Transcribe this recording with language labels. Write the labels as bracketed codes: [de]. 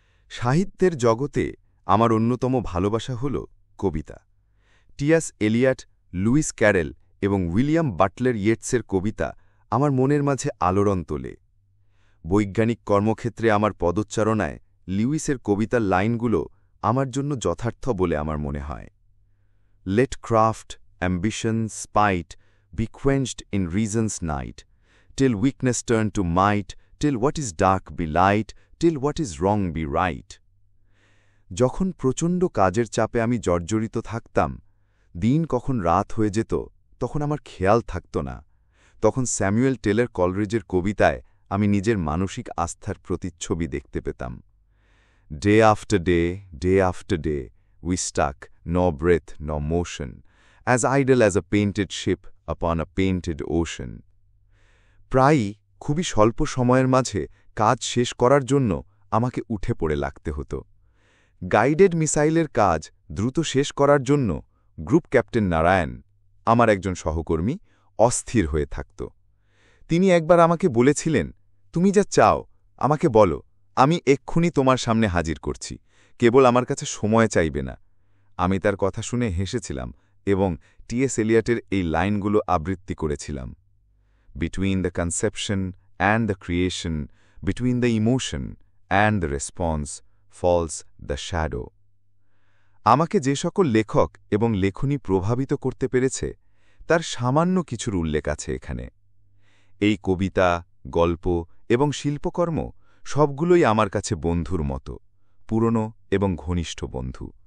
[bn] সাহিত্যের জগতে আমার অন্যতম ভালোবাসা হল কবিতা। টি.এস. এলিয়ট, লুইস ক্যারেল এবং উইলিয়াম বাটলার ইয়েটসের কবিতা আমার মনের মাঝে আলোড়ন তোলে। বৈজ্ঞানিক কর্মক্ষেত্রে আমার পদচারণায় লিউইসের কবিতার লাইনগুলো আমার জন্য যথার্থ বলে আমার মনে হয়। [en] Let craft, ambition, spite be quenched in reason's night, till weakness turn to might, till what is dark be light, till what is wrong be right. [bn] যখন প্রচণ্ড কাজের চাপে আমি জর্জরিত থাকতাম, দিন কখন রাত হয়ে যেত তখন আমার খেয়াল থাকত না। তখন স্যামুয়েল টেলর কলরিজের কবিতায় আমি নিজের মানসিক আস্থার প্রতিচ্ছবি দেখতে পেতাম। [en] Day after day, day after day, we stuck, nor breath nor motion, as idle as a painted ship upon a painted ocean. [bn] প্রায়ই খুবই স্বল্প সময়ের মাঝে কাজ শেষ করার জন্য আমাকে উঠে পড়ে লাগতে হতো। গাইডেড মিসাইলের কাজ দ্রুত শেষ করার জন্য গ্রুপ ক্যাপ্টেন নারায়ণ, আমার একজন সহকর্মী, অস্থির হয়ে থাকত। তিনি একবার আমাকে বলেছিলেন, তুমি যা চাও আমাকে বলো, আমি এক্ষুনি তোমার সামনে হাজির করছি, কেবল আমার কাছে সময় চাইবে না। আমি তার কথা শুনে হেসেছিলাম এবং টি.এস. এলিয়টের এই লাইনগুলো আবৃত্তি করেছিলাম। [en] Between the conception and the creation, between the emotion and the response, falls the shadow. [bn] আমাকে যে সকল লেখক এবং লেখনী প্রভাবিত করতে পেরেছে তার সামান্য কিছুর উল্লেখ আছে এখানে। এই কবিতা, গল্প এবং শিল্পকর্ম সবগুলোই আমার কাছে বন্ধুর মতো, পুরনো এবং ঘনিষ্ঠ বন্ধু।